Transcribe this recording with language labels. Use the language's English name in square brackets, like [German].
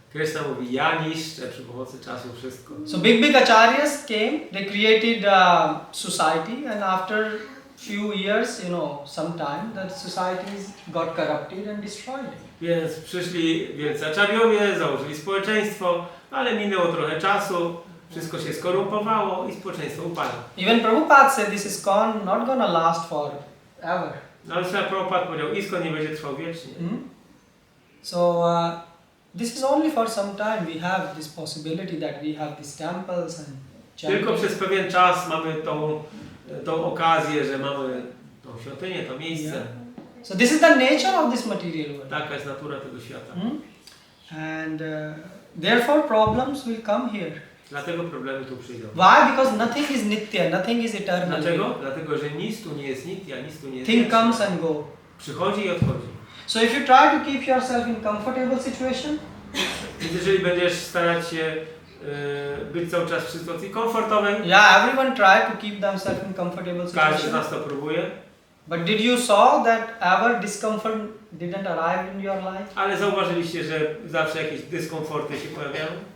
[Polish] Krishna mówi, ja niszczę przy pomocy czasu wszystko. [English] So big acharyas came, they created a society, and after few years, some time, the societies got corrupted and destroyed. [Polish] Więc przyszli wielcy aczarjowie, założyli społeczeństwo, ale minęło trochę czasu, wszystko się skorumpowało i społeczeństwo upadło. [English] Even Prabhupada said this is not gonna last forever. [Polish] No ale Prabhupada powiedział, ISKCON nie będzie trwał wiecznie. [English] So this is only for some time. We have this possibility that we have these temples and [Polish] Tylko przez pewien czas mamy tą okazję, że mamy tą świątynię, to miejsce. [English] Yeah. So this is the nature of this material world. [Polish] Taka jest natura tego świata. [English] And Therefore problems will come here. [Polish] Dlatego problemy tu przyjdą. [English] Why? Because nothing is nitya, nothing is eternal. [Polish] Dlaczego? Dlatego, że nic tu nie jest nitya, nic tu nie jest [English] Thing [Polish] wieczne. [English] comes and go. [Polish] Przychodzi i odchodzi. [English] So if you try to keep yourself in comfortable situation, [Polish] Więc jeżeli będziesz starać się być cały czas w sytuacji komfortowej, [English] yeah, everyone try to keep themselves in comfortable [Polish] każdy z [English] situation. [Polish] nas to próbuje, [English] But did you saw that ever discomfort didn't arrive in your life? [Polish] ale zauważyliście, że zawsze jakieś dyskomforty się pojawiają?